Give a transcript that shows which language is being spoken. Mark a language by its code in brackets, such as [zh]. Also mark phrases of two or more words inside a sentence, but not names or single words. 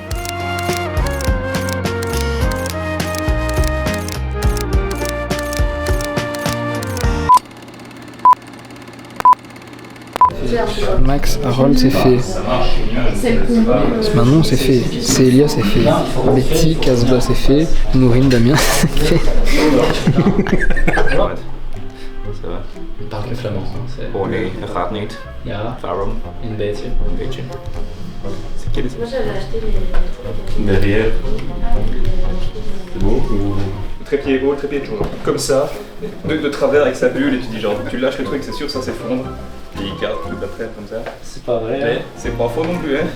[fr] Max, Harold, c'est fait. Manon, c'est fait. Célia, c'est fait. Betty, Casbah, c'est fait. Nourine, Damien, c'est fait. Ça va? [nl] Ik praat geen Flamand. Oh nee, dat gaat niet. Ja, Waarom? een beetje. Een beetje. [fr] C'est quel Moi j'avais acheté les... Derrière. C'est beau ou... Trépied haut, trépied jaune. Comme ça, de travers avec sa bulle et tu dis genre, tu lâches le truc, c'est sûr, ça s'effondre. Et il garde tout d'après comme ça. C'est pas vrai. Mais c'est pas faux non plus, hein.